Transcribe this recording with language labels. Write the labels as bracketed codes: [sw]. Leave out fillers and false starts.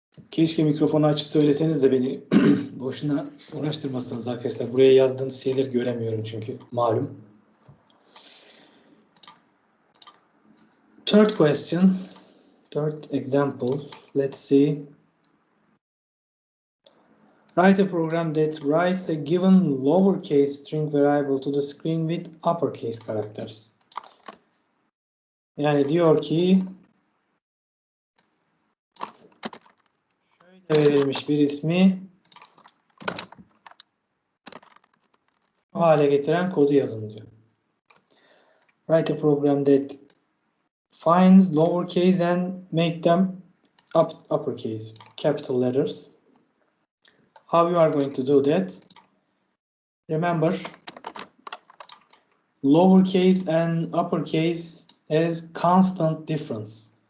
[tr] Keşke mikrofonu açıp söyleseniz de beni boşuna uğraştırmazsanız arkadaşlar. Buraya yazdığınız şeyleri göremiyorum çünkü malum. [en] Third question, third example. Let's see. Write a program that writes a given lowercase string variable to the screen with uppercase characters. [tr] Yani diyor ki şöyle verilmiş bir ismi bu hale getiren kodu yazın diyor. [en] Write a program that finds lowercase and make them uppercase, capital letters. How you are going to do that? Remember, lowercase and uppercase has constant difference.